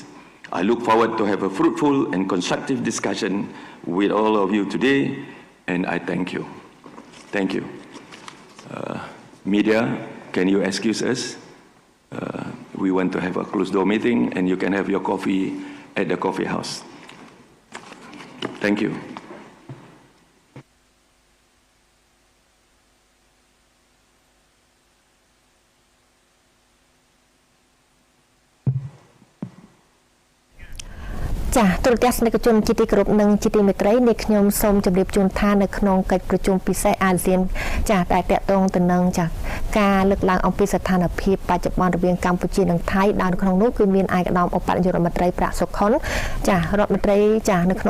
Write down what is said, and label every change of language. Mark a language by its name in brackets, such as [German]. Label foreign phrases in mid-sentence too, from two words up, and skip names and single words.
[English] I look forward to have a fruitful and constructive discussion with all of you today, and I thank you. Thank you. Media, can you excuse us? We want to have a closed-door meeting, and you can have your coffee at the coffee house. Thank you. [Khmer] ទូរទស្សនិកជនជាទីគោរពនិងជាទីមេត្រីនេះខ្ញុំសូមជម្រាបជូនថានៅក្នុងកិច្ចប្រជុំពិសេសអាស៊ានចាតែតកតងទៅនឹងការលើកឡើងអំពីស្ថានភាពបច្ចុប្បន្នរវាងកម្ពុជានិងថៃដែលក្នុងនោះគឺមានឯកឧត្តមឧបនាយករដ្ឋមន្ត្រីប្រាក់សុខុនរដ្ឋមន្ត្រីនៅក្នុង